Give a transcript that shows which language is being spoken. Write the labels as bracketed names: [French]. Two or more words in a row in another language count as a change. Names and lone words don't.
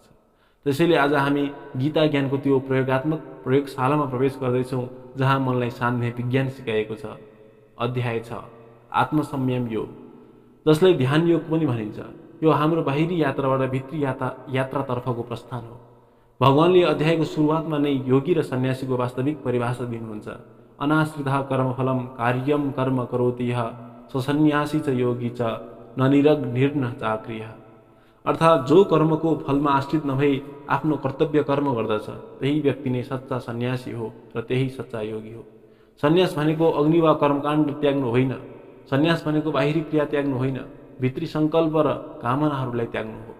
[Nepali] त्यसैले आज हामी गीता ज्ञानको त्यो प्रयोगात्मक प्रयोगशालामा प्रवेश गर्दैछौँ, जहाँ मनलाई साध्ने विज्ञान सिकाइएको छ। अध्याय 6 आत्मसंयम योग, जसलाई ध्यान योग पनि भनिन्छ। यो हाम्रो बाहिरी यात्राबाट भित्री यात्रातर्फको प्रस्थान हो। भगवानले अध्यायको सुरुवातमा नै योगी र सन्यासीको वास्तविक परिभाषा दिनुहुन्छ। [Sanskrit] अनाश्रितः कर्मफलम कार्यम कर्म करोति यः ससन्यासी च योगी च न निरग्निर्न चाक्रियः। [Nepali] अर्थात् जो कर्मको फलमा आश्रित नभई आफ्नो कर्तव्य कर्म गर्दछ त्यही व्यक्ति नै सच्चा सन्यासी हो र त्यही सच्चा योगी हो। सन्यास भनेको अग्नि वा कर्मकाण्ड त्याग्नु होइन। सन्यास भनेको बाहिरी क्रिया त्याग्नु होइन, भित्री सङ्कल्प र कामनाहरूलाई त्याग्नु हो।